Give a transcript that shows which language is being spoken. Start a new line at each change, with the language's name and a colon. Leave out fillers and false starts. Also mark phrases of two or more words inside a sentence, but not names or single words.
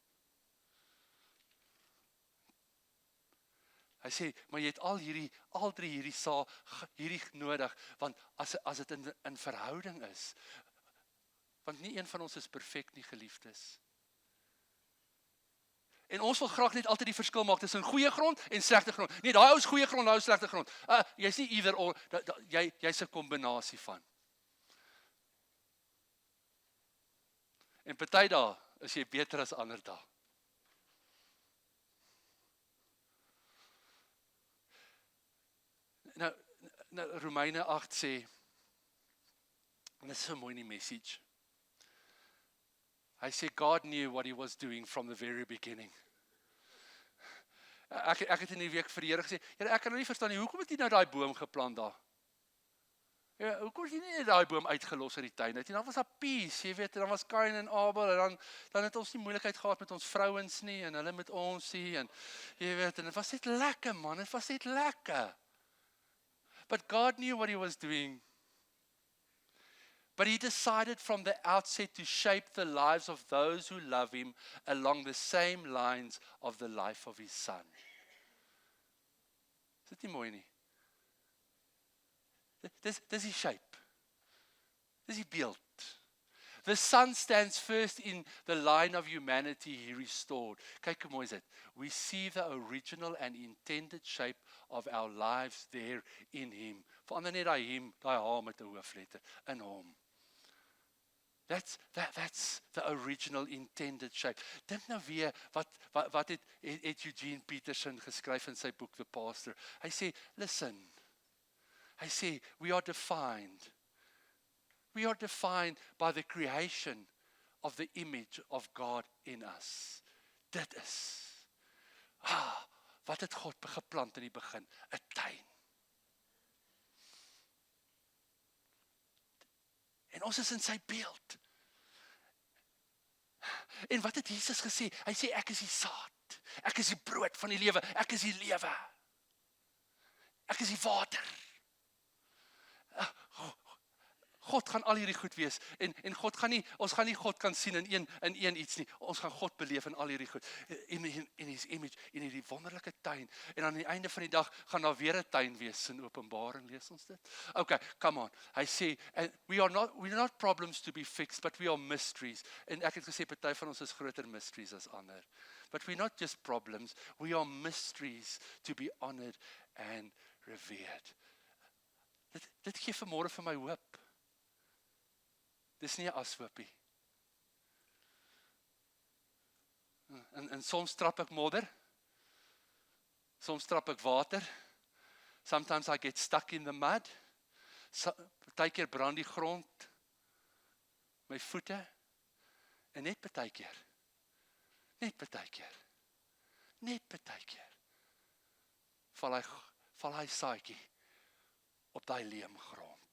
Afrikaans: Hy sê, maar jy het al drie hierdie nodig, want as dit in verhouding is, want nie een van ons is perfek nie, geliefdes. En ons wil graag net altyd die verskil maak tussen goeie grond en slegte grond. Nee, daai ou is goeie grond, daai ou is slegte grond. Jy's nie
English: either or,
Afrikaans: jy's 'n kombinasie van. En party dae is jy beter as ander dae. Nou Romeine 8 sê, en dit is so mooi in die message. Hy sê,
English: God knew what he was doing from the very beginning.
Afrikaans: Ek het in die week vir die Here gesê, Here, ek kan nou nie verstaan nie, hoekom het jy nou daai boom geplant daar? Ja, hoekom het jy nie daai boom uitgelos uit die tuin uit? En dan was daar peace, jy weet, en dan was Kain en Abel, en dan het ons nie moeilikheid gehad met ons vrouens nie, en hulle met ons nie, en jy weet, en dit was net lekker man, dit was net lekker.
English: But God knew what he was doing. But he decided from the outset to shape the lives of those who love him along the same lines of the life of his son.
Afrikaans: Is dit nie mooi nie? Dis die shape. Dis die beeld.
English: The son stands first in the line of humanity he restored.
Afrikaans: Kyk hoe mooi is dit.
English: We see the original and intended shape of our lives there in him.
Afrikaans: Verander net daai him, daai H met 'n hoofletter, in hom.
English: That's the original intended shape.
Afrikaans: Dink nou weer, wat het Eugene Peterson geskryf in sy boek The Pastor. Hy sê, listen, hy sê,
English: we are defined by the creation of the image of God in us.
Afrikaans: Dit is, wat het God geplant in die begin? 'n tuin. En ons is in sy beeld. En wat het Jesus gesê? Hy sê, ek is die saad. Ek is die brood van die lewe. Ek is die lewe. Ek is die water. God gaan al hierdie goed wees. En ons gaan nie God kan sien in een iets nie. Ons gaan God beleef in al hierdie goed.
English: In his image,
Afrikaans: in hierdie wonderlike tuin. En aan die einde van die dag gaan daar weer 'n tuin wees in Openbaring, lees ons dit.
English: Okay, come on.
Afrikaans: Hy sê,
English: we're not problems to be fixed, but we are mysteries.
Afrikaans: En ek het gesê, party van ons is groter mysteries as ander.
English: But we're not just problems, we are mysteries to be honored and revered.
Afrikaans: Dit gee vanmôre vir my hoop. Dis nie 'n ashoopie. En soms trap ek modder. Soms trap ek water.
English: Sometimes I get stuck in the mud.
Afrikaans: Partykeer brand die grond my voete. En net partykeer val hy saadjie op daai leemgrond.